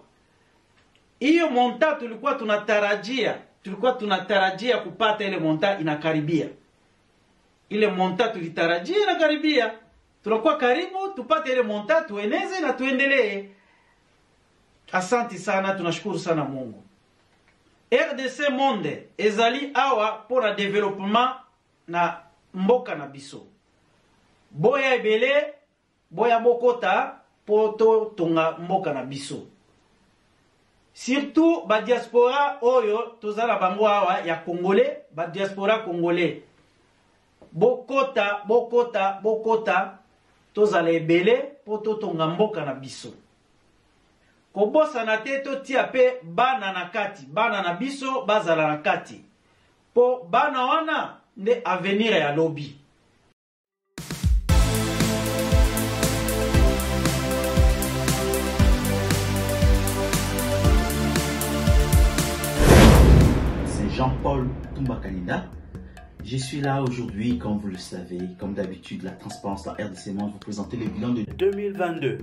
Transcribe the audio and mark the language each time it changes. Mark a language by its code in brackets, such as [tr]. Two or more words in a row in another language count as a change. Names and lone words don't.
[sw] Hiyo monta tulikuwa tunatarajia kupata, ile monta inakaribia. Ile monta tulitarajia inakaribia. Tunakuwa karibu tupate ile monta, tueneze na tuendelee. Asante sana, tunashukuru sana Mungu. [ln] RDC Monde ezali awa [fr] pour développement [ln] na mboka na biso. Boya ebele, boya bokota poto tonga mboka na biso. Surtout ba diaspora oyo tozala bango awa ya Congolais, ba diaspora congolais. Bokota tozala ebele poto tonga mboka na biso. Kobosa na teto tia pe bana na kati, bana na biso bazala na kati. Po bana wana nde avenir ya lobby. [fr] C'est Jean-Paul Toumba-Kalina. Je suis là aujourd'hui, comme vous le savez, comme d'habitude, la transparence, la RDC Monde, vous présenter le bilan de 2022.